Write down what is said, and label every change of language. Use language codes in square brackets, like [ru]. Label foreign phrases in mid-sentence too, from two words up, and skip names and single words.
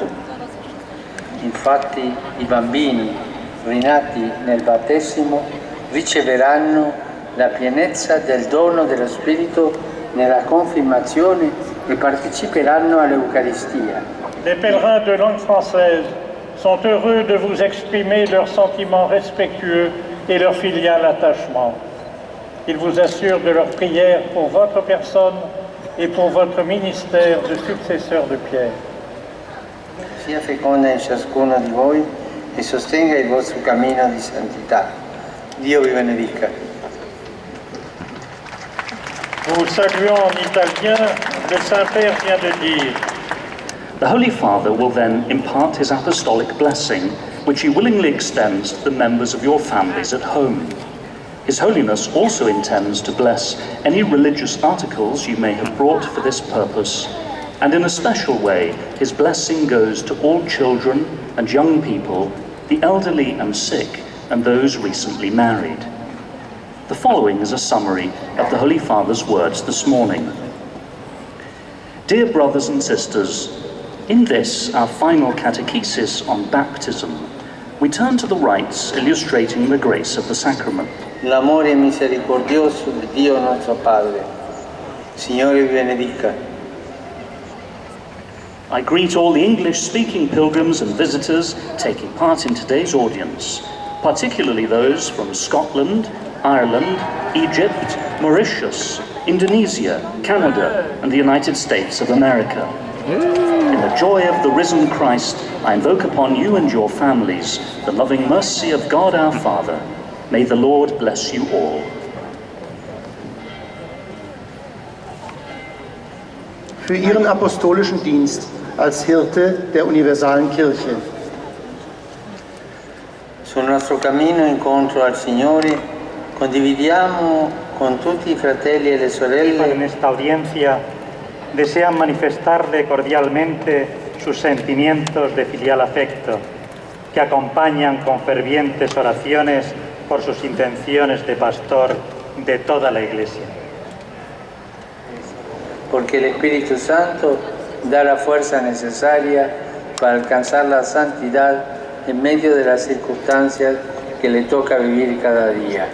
[it] Infatti i bambini rinati nel battesimo riceveranno la pienezza del dono dello Spirito nella confimazione e parteciperanno all'Eucaristia. [fr] Les pèlerins de langue française sont heureux de vous exprimer leurs sentiments respectueux et leur filial attachement. Ils vous assurent de leur prière pour votre personne et pour votre ministère de successeur de Pierre. [it] Sia feconda in ciascuno di voi e sostenga il vostro cammino di santità. Dio vi benedica. [fr] Nous saluons en italien, le Saint-Père vient de dire. [en] The Holy Father will then impart his apostolic blessing, which he willingly extends to the members of your families at home. His Holiness also intends to bless any religious articles you may have brought for this purpose, and in a special way, his blessing goes to all children and young people, the elderly and sick, and those recently married. The following is a summary of the Holy Father's words this morning. Dear brothers and sisters, in this, our final catechesis on baptism, we turn to the rites illustrating the grace of the sacrament. [it] L'amore misericordioso di Dio nostro Padre. Signore vi benedica. [en] I greet all the English-speaking pilgrims and visitors taking part in today's audience, particularly those from Scotland, Ireland, Egypt, Mauritius, Indonesia, Canada, and the United States of America. In the joy of the risen Christ, I invoke upon you and your families the loving mercy of God our Father. May the Lord bless you all. [de] Für Ihren apostolischen Dienst als Hirte der universalen Kirche. [it] Sul nostro cammino incontro al Signore condividiamo con tutti i fratelli e le sorelle. [es] En esta audiencia desean manifestarle cordialmente sus sentimientos de filial afecto, que acompañan con fervientes oraciones por sus intenciones de pastor de toda la Iglesia. Porque el Espíritu Santo da la fuerza necesaria para alcanzar la santidad en medio de las circunstancias que le toca vivir cada día.